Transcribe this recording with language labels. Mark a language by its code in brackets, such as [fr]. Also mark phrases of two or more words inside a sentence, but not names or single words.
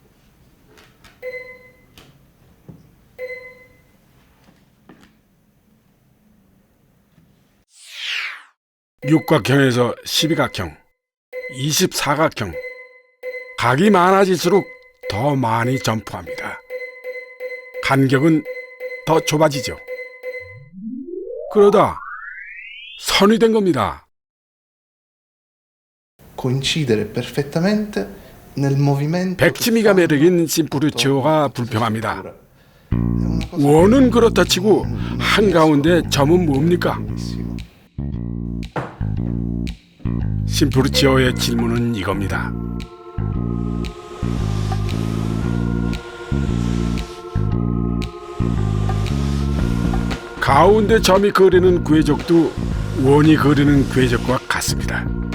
[ko] 육각형에서 12각형, 24각형, 각이 많아질수록 더 많이 점프합니다. 간격은 더 좁아지죠. 그러다 선이 된 겁니다. [it] coincidere perfettamente nel movimento. [ko] 백지미가 매력인 심프루치오가 불평합니다. 원은 그렇다 치고 한가운데 점은 뭡니까? 심프루치오의 질문은 이겁니다. 가운데 점이 그리는 궤적도 원이 그리는 궤적과 같습니다.